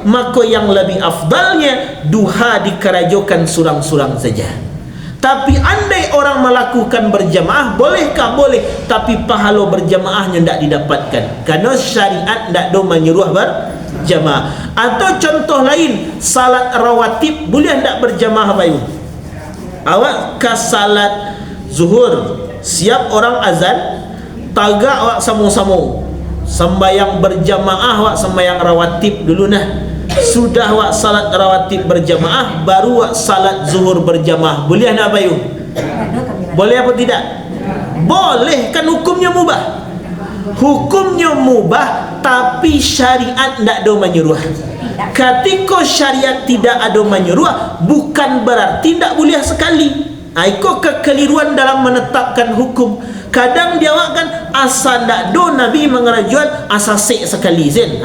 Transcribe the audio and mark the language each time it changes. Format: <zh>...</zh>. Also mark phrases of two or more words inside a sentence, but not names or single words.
<id>Maka yang lebih afdalnya duha dikerajokan surang-surang saja. Tapi andai orang melakukan berjamaah, bolehkah? Boleh, tapi pahala berjamaahnya tidak didapatkan, karena syariat tidak ada menyuruh berjamaah. Atau contoh lain, salat rawatib boleh tidak berjamaah Bapak Ibu?</id> <min>Awak ke salat zuhur, siap orang azan, tagak awak sama-sama sembayang berjamaah, awak sembayang rawatib dulu nah. Sudah awak salat rawatib berjamaah, baru awak salat zuhur berjamaah.</min> <id>Boleh nak Bayu? Boleh apa tidak? Boleh, kan hukumnya mubah. Hukumnya mubah, tapi syariat tidak ada menyuruh. Ketika syariat tidak ada menyuruh, bukan berarti tidak boleh sekali. Itu kekeliruan dalam menetapkan hukum. Kadang dia awak kan asal tak do Nabi mengerajuan asal sek sekali Zen.</id>